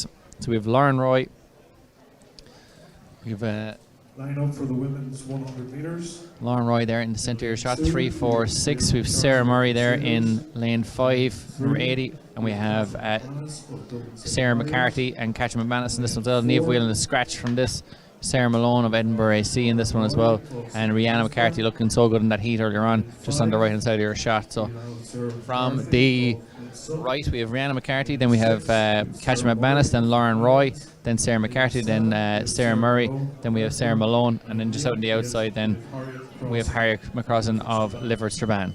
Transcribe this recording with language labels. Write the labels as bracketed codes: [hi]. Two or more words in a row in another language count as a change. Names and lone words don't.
[en] So we have Lauren Roy. We have Line up for the women's 100 meters. Lauren Roy there in the centre of your shot, 3:46. We have Sarah Murray there in lane 5, number 80. And we have Sarah McCarthy and Catherine McManus in this one as well. Niamh Whelan, a scratch from this. Sarah Malone of Edinburgh AC in this one as well. And Rihanna McCarthy looking so good in that heat earlier on, just on the right hand side of your shot. So from the right, we have Rihanna McCarthy, then we have Catherine McManus, then Lauren Roy, then Sarah McCarthy, then Sarah Murray, then we have Sarah Malone, and then just out on the outside, then we have Harriet McCrossan of Liver Strabane.